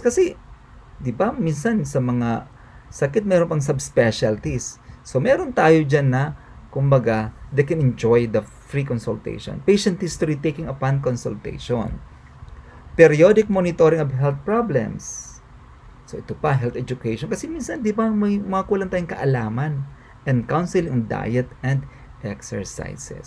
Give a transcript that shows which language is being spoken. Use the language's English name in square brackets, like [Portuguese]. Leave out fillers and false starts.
[Filipino] Kasi, di ba, minsan sa mga sakit, meron pang subspecialties. So, meron tayo dyan na, kumbaga, [English] they can enjoy the free consultation. Patient history taking upon consultation. Periodic monitoring of health problems. So, [Filipino] ito pa, [English] health education. [Filipino] Kasi minsan, di ba, may mga kulang tayong kaalaman. [English] And counseling on diet and exercises.